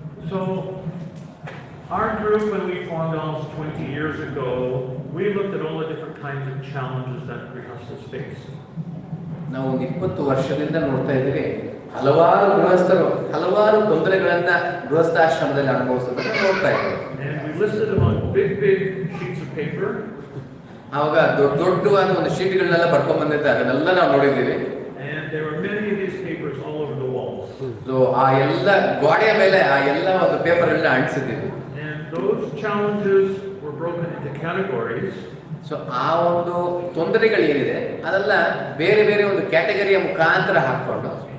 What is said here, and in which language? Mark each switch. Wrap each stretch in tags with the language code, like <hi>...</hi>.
<en>So, our group, when we formed almost 20 years ago, we looked at all the different kinds of challenges that grihasthas face.</en> <kn>ನಾವು 20 ವರ್ಷದಿಂದ ನೋಡ್ತಾ ಇದ್ದೀವಿ, ಹಲವಾರು ಗೃಹಸ್ಥರು ಹಲವಾರು ತೊಂದರೆಗಳನ್ನ ಗೃಹಸ್ಥಾಶ್ರಮದಲ್ಲಿ ಅನುಭವಿಸೋದನ್ನ ನೋಡ್ತಾ ಇದ್ದೀವಿ.</kn> <en>And we listed them on big sheets of paper.</en> <kn>ಆವಾಗ ದೊಡ್ಡವಾದ ಒಂದು ಶೀಟ್ಗಳನ್ನೆಲ್ಲ ಬರ್ಕೊಂಡ್ ಬಂದಿದ್ದೆ, ಅದನ್ನೆಲ್ಲ ನಾವು ನೋಡಿದ್ದೀವಿ.</kn> <en>And there were many of these papers all over the walls.</en> <kn>So ಆ ಎಲ್ಲ ಗೋಡೆಯ ಮೇಲೆ ಆ ಎಲ್ಲ ಒಂದು ಪೇಪರ್ಗಳನ್ನ ಅಂಟಿಸಿದ್ದೀವಿ.</kn> <en>And those challenges were broken into categories.</en> <kn>So ಆ ಒಂದು ತೊಂದರೆಗಳು ಏನಿದೆ ಅದೆಲ್ಲ ಬೇರೆ ಬೇರೆ ಒಂದು ಕ್ಯಾಟಗರಿಯ ಮುಖಾಂತರ ಹಾಕೊಂಡು</kn>